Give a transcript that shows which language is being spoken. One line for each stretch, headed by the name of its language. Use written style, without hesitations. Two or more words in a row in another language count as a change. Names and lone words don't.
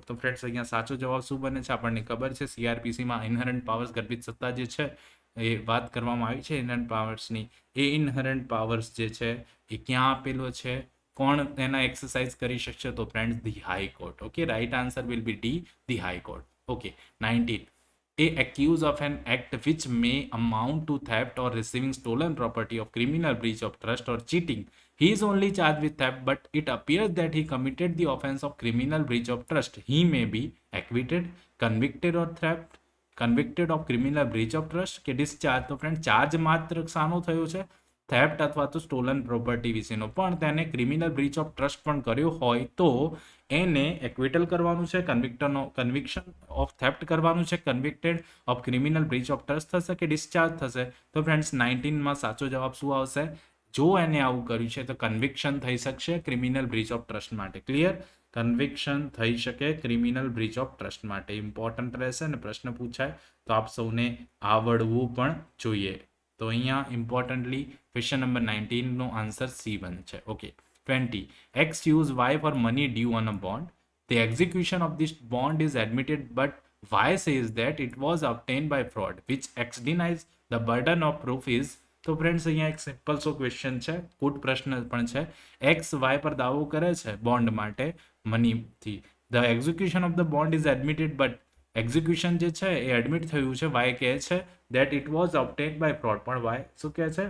Gujarati: તો ફ્રેન્ડ્સ અહીંયા સાચો જવાબ શું બને છે આપણને ખબર છે CRPCમાં
English: inherent powers
Gujarati: ગર્ભિત સત્તા જે છે એ વાત કરવામાં આવી છે
English: inherent powers.
Gujarati: એ
English: inherent powers
Gujarati: જે છે એ ક્યાં આપેલો છે કોણ તેના એક્સરસાઇઝ કરી શકશે તો ફ્રેન્ડ્સ
English: the High Court. okay right answer will be D the High Court. ઓકે 19 a accused of an act which may amount to theft or receiving stolen property of criminal breach of trust or cheating. He is only charged with theft, but it appears that he committed the offense of criminal breach of trust. He may be acquitted, convicted or theft, convicted of criminal breach of trust કે discharge.
Gujarati: તો ફ્રેન્ડ ચાર્જ માત્ર શાનો થયો છે થેફ્ટ અથવા તો
English: stolen property
Gujarati: વિશેનો, પણ તેને
English: criminal breach of trust
Gujarati: પણ કર્યો હોય તો એને એક્વિટલ કરવાનું છે,
English: conviction of theft
Gujarati: કરવાનું છે,
English: convicted of criminal breach of trust
Gujarati: થશે કે ડિસ્ચાર્જ થશે. તો ફ્રેન્ડ્સ 19માં સાચો જવાબ શું આવશે? જો એને આવું કર્યું છે તો કન્વિક્શન થઈ શકશે
English: criminal breach of trust
Gujarati: માટે. ક્લિયર? કન્વિક્શન થઈ શકે
English: criminal breach of trust
Gujarati: માટે. ઇમ્પોર્ટન્ટ રહેશે ને પ્રશ્ન પૂછાય તો આપ સૌને આવડવું પણ જોઈએ. તો અહીંયા ઇમ્પોર્ટન્ટલી
English: question number
Gujarati: 19 નો આન્સર C1 છે.
English: ઓકે 20 X use Y for money due on a bond. The execution of this bond is admitted, but Y says that it was obtained by fraud, which X denies. The burden of proof is.
Gujarati: તો ફ્રેન્ડ્સ અહીંયા એક
English: simple so question
Gujarati: છે, ગુડ પ્રશ્ન પણ છે. એક્સ વાય પર દાવો કરે છે બોન્ડ માટે મનીથી.
English: the execution of the bond is admitted, but execution
Gujarati: જે છે એ એડમિટ થયું છે. વાય કહે છે
English: that it was obtained by fraud,
Gujarati: પણ વાય શું કહે છે?